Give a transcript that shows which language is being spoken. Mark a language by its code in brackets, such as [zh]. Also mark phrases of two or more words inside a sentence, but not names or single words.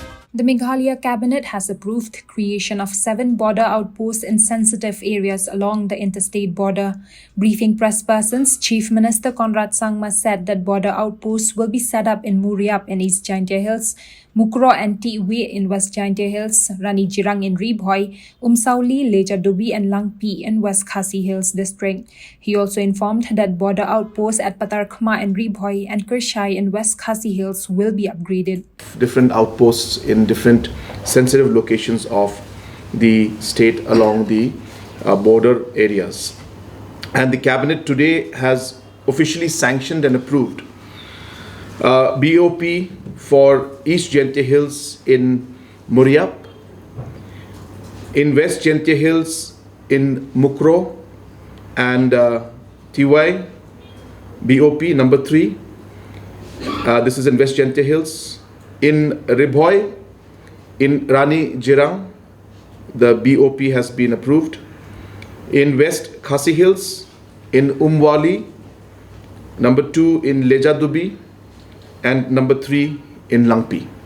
[en] The Meghalaya cabinet has approved creation of 7 border outposts in sensitive areas along the interstate border. Briefing press persons, Chief Minister Conrad Sangma said that border outposts will be set up in Muriap in East Jaintia Hills, Mukro and Tiwi in West Jaintia Hills, Rani Jirang in Ribhoi, Umsauli, Lejadubi and Langpi in West Khasi Hills district. He also informed that border outposts at Patarkhma and Ribhoi and Kershai in West Khasi Hills will be upgraded. Different outposts in different sensitive locations of the state along the border areas. And the cabinet today has officially sanctioned and approved BOP for East Jaintia Hills in Muriap, in West Jaintia Hills in Mukro and TY, BOP number 3. This is in West Jaintia Hills. In Ribhoi, in Rani Jirang, the BOP has been approved. In West Khasi Hills, in Umwali, number 2 in Lejadubi, and number 3 in Langpi.